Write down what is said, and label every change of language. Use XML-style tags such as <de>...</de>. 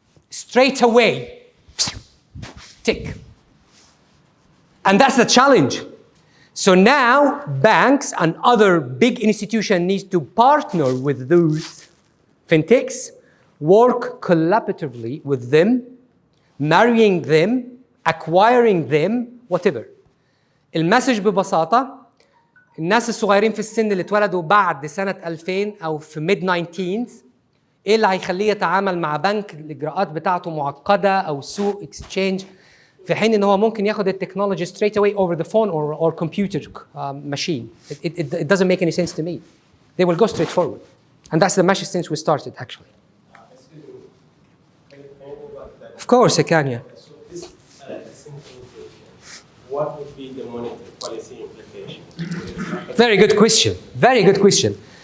<en>Straight away, tick. And that's the challenge. So now banks and other big institutions need to partner with those fintechs, work collaboratively with them, marrying them, acquiring them, whatever.</en> <ar>المسج ببساطة الناس الصغيرين في السن اللي اتولدوا بعد سنة 2000 أو في</ar> <en>mid 19th</en> <ar>إيه اللي هيخليه يتعامل مع بنك الإجراءات بتاعته معقدة أو سوق exchange في حين إن هو ممكن ياخد التكنولوجي</ar> <en>straight away over the phone or computer machine. It doesn't make any sense to me. They will go straight forward. And that's the message since we started, actually. Excuse me. Can you go back to that? Of course, I can, yeah. So this disintermediation, what would be the monetary policy implication? Very good question. Very good question.</en>